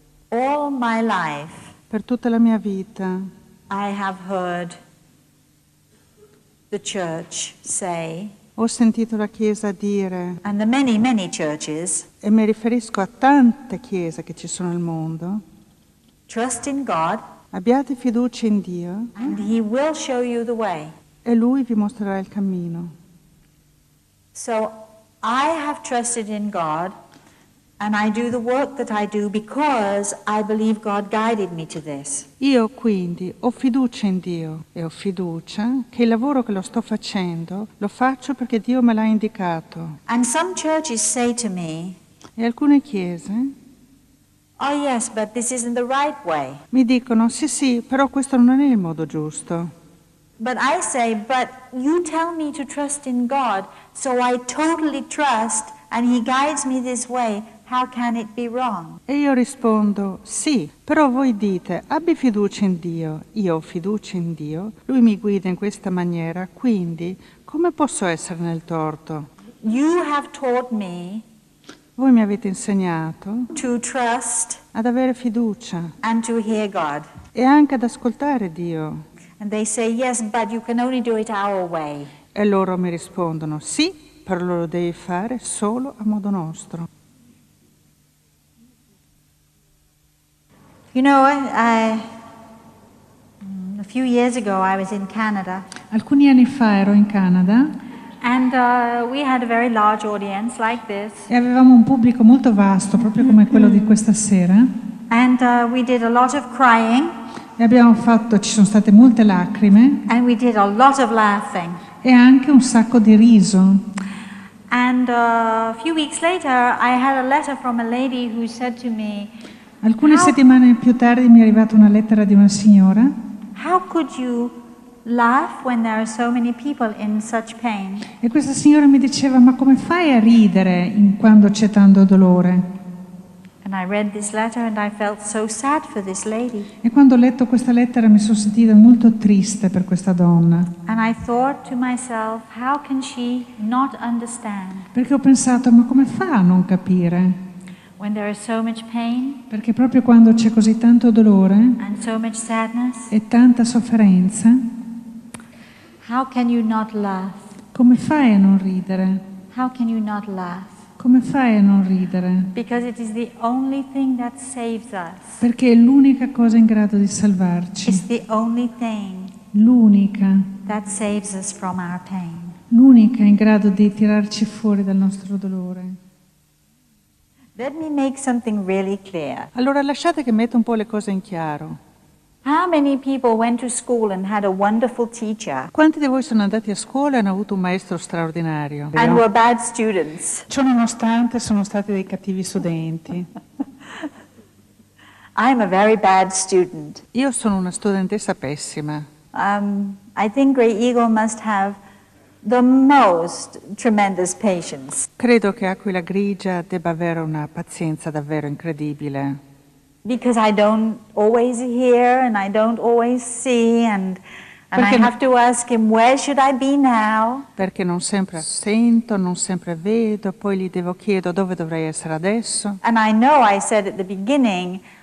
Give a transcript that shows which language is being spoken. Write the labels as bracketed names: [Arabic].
[English] All my life, [Italian] Per tutta la mia vita [English] I have heard the church say, [Italian] ho sentito la Chiesa dire, [English] and the many, many churches, [Italian] e mi riferisco a tante chiese che ci sono al mondo, [English] trust in God [Italian] abbiate fiducia in Dio [English] and He will show you the way. [Italian] e Lui vi mostrerà il cammino. [English] So I have trusted in God and I do the work that I do because I believe God guided me to this. [Italian] Io quindi ho fiducia in Dio e ho fiducia che il lavoro che lo sto facendo lo faccio perché Dio me l'ha indicato. [English] And some churches say to me, [Italian] E alcune chiese [English] oh yes, but this isn't the right way. [Italian] mi dicono sì, però questo non è il modo giusto. [English] But I say, but you tell me to trust in God, so I totally trust and He guides me this way. How can it be wrong? [Italian] E io rispondo sì, però voi dite abbi fiducia in Dio, io ho fiducia in Dio, Lui mi guida in questa maniera, quindi come posso essere nel torto? [English] You have taught me [Italian] Voi mi avete insegnato [English] to trust [Italian] ad avere fiducia [English] and to hear God. [Italian] e anche ad ascoltare Dio. [English] And they say, yes, but you can only do it our way. [Italian] E loro mi rispondono sì, però lo devi fare solo a modo nostro. [English] You know, a few years ago I was in Canada. [Italian] Alcuni anni fa ero in Canada [English] And we had a very large audience like this. [Italian] e avevamo un pubblico molto vasto, proprio come quello di questa sera, [English] And we did a lot of crying [Italian] e ci sono state molte lacrime [English] and we did a lot of laughing. [Italian] e anche un sacco di riso. [English] And a few weeks later I had a letter from a lady who said to me, [Italian] Alcune settimane più tardi mi è arrivata una lettera di una signora [English] how could you laugh when there are so many people in such pain? [Italian] e questa signora mi diceva ma come fai a ridere quando c'è tanto dolore? [English] And I read this letter and I felt so sad for this lady. [Italian] E quando ho letto questa lettera mi sono sentita molto triste per questa donna, [English] And I thought to myself, how can she not understand [Italian] perché ho pensato ma come fa a non capire? [English] when there is so much pain [Italian] Perché proprio quando c'è così tanto dolore [English] and so much sadness, [Italian] e tanta sofferenza, [English] how can you not laugh? [Italian] come fai a non ridere? [English] How can you not laugh? [Italian] Come fai a non ridere? [English] Because it is the only thing that saves us. [Italian] Perché è l'unica cosa in grado di salvarci, [English] It's the only thing [Italian] l'unica [English] that saves us from our pain. [Italian] in grado di tirarci fuori dal nostro dolore. [English] Let me make something really clear. [Italian] Allora lasciate che metta un po' le cose in chiaro. [English] How many people went to school and had a wonderful teacher [Italian] Quanti di voi sono andati a scuola e hanno avuto un maestro straordinario? [English] and were bad students? [Italian] Ciò nonostante sono stati dei cattivi studenti. [English] I'm a very bad student. [Italian] Io sono una studentessa pessima. [English] I think Grey Eagle must have the most tremendous patience [Italian] Credo che Aquila Grigia debba avere una pazienza davvero incredibile. [English] because I don't always hear and I don't always see and I [Italian] Perché [English] have to ask him, where should I be now? [Italian] Perché non sempre sento, non sempre vedo, poi gli chiedo dove dovrei essere adesso. [English] And I know I said at the beginning,